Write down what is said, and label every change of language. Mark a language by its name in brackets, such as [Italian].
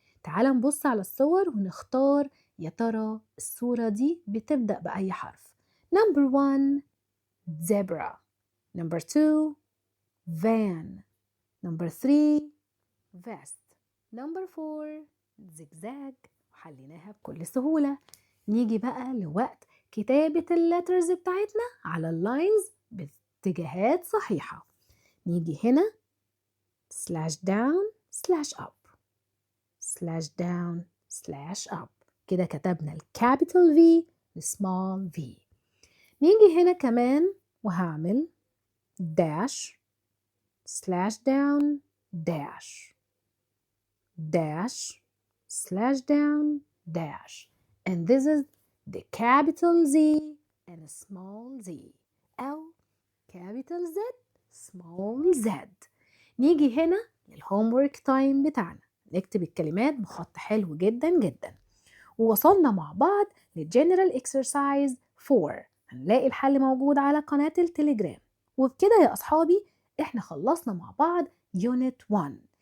[Arabic] تعال نبص على الصور ونختار يا ترى الصورة دي بتبدأ بأي حرف. [English] Number 1 zebra. Number 2 van. Number 3 vest. Number 4 zigzag. [Arabic] وحليناها بكل سهولة. نيجي بقى لوقت كتابة اللترز بتاعتنا على اللاينز باتجاهات صحيحة. نيجي هنا [English] slash down slash up slash down slash up. [Arabic] كده كتبنا الكابيتال V السمول V. نيجي هنا كمان وهعمل [English] dash slash down dash dash slash down dash and this is the capital Z and a small z [Arabic] أو [English] capital Z small z. [Arabic] نيجي هنا للهومورك تايم بتاعنا، نكتب الكلمات بخط حلو جدا جدا. ووصلنا مع بعض للجنرال اكسرسايز 4. هنلاقي الحل موجود على قناة التليجرام. وبكده يا أصحابي احنا خلصنا مع بعض يونت 1.